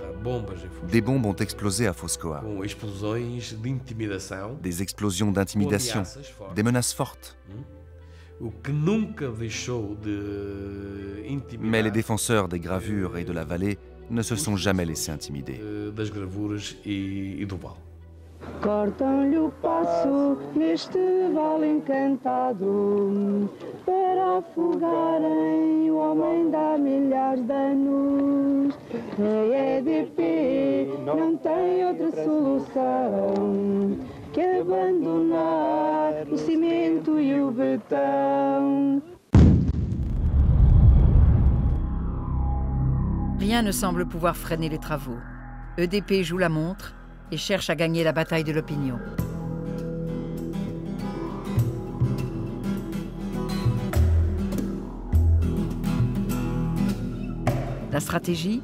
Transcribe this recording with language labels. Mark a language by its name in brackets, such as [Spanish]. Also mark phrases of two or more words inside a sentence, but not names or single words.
[French] Des bombes ont explosé à Foz-Coa. Des explosions d'intimidation, des menaces fortes. Mais les défenseurs des gravures et de la vallée ne se sont jamais laissés intimider. [Portuguese] Cortam-lhe o passo neste vale encantado para afogarem o homem dá milhares de anos. A EDP não tem outra solução que abandonar o cimento e o betão. [French] Rien ne semble pouvoir freiner les travaux. EDP joue la montre et cherche à gagner la bataille de l'opinion. La stratégie?